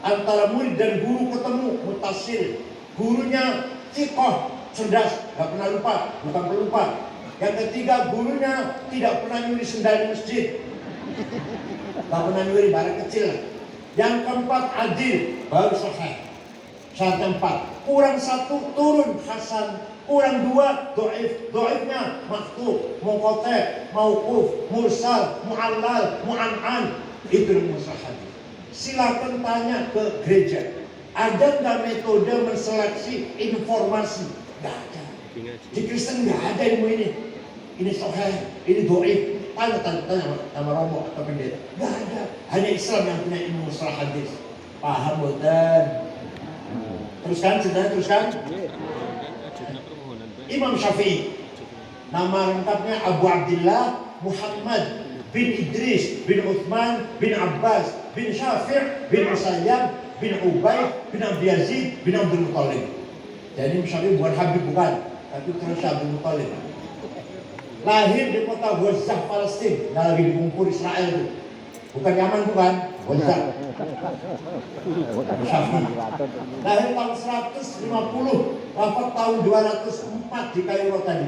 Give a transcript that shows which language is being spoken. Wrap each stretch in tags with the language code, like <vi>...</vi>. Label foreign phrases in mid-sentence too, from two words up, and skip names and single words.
<id>Antara murid dan guru ketemu, mutasil. Gurunya thiqah, cerdas, nggak pernah lupa, bukan pelupa. Yang ketiga, gurunya tidak pernah nyuri sendal di masjid, nggak pernah nyuri barang kecil. Yang keempat, adil, baru sahih. Syarat 4, kurang 1 turun hasan, kurang 2 dhaif, dhaifnya maktub, munqati', mauquf, mursal, mu'allal, mu'an'an. Itu masalah hadis. Silakan tanya ke gereja, ada nggak metode menseleksi informasi? Nggak ada. Di Kristen nggak ada ilmu ini. Ini sahih, ini dhaif. Tanya sama romo atau pendeta. Nggak ada. Hanya Islam yang punya ilmu masalah hadis. Paham betul? Teruskan. Imam Syafi'i, nama lengkapnya Abu Abdullah Muhammad bin Idris bin Uthman bin Abbas bin Syafi' bin Usayyab bin Ubay bin Abdi Yazid bin Abdul Muttalib. Jadi Imam Syafi'i bukan Habib, bukan, tapi terus Abdul Muttalib. Lahir di kota Ghazah, Palestina, yang lagi dikumpul Israel itu. Bukan Yaman, bukan. Wazak. Syafi'i. Lahir tahun 150, wafat tahun 204 di Kairo tadi.</id>